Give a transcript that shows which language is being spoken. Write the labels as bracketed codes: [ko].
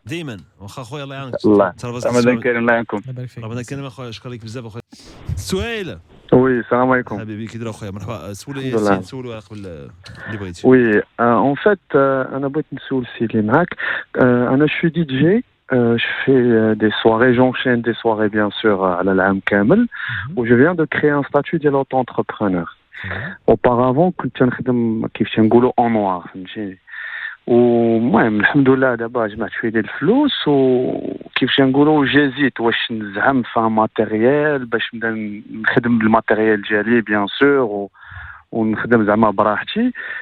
[ar] دائما واخا خويا الله يعاونك. الله. رمضان كريم الله يعاونكم. رمضان كريم اخويا شكرا لك بزاف اخويا. سهيل. [fr] Oui, salam alaikum. [ar] حبيبي كي داير اخويا مرحبا سولي ياسين سولوا قبل اللي بغيتي. [fr] Oui, en fait [ar] انا بغيت نسول السي اللي معاك. انا [fr] شو دي جي. Je fais des soirées, j'enchaîne des soirées bien sûr à l'Alam Kamel, où je viens de créer un statut de l'auto-entrepreneur. [ar] Auparavant, كنت نخدم كيف تنقولوا [fr] en noir, [ar] فهمتيني. ومهم الحمد لله دابا جمعت شويه ديال الفلوس وكيف تنقولوا جازيت واش نزعم في ماتيريال باش نبدا نخدم بالماتيريال ديالي بيان سور ونخدم زعما براحتي.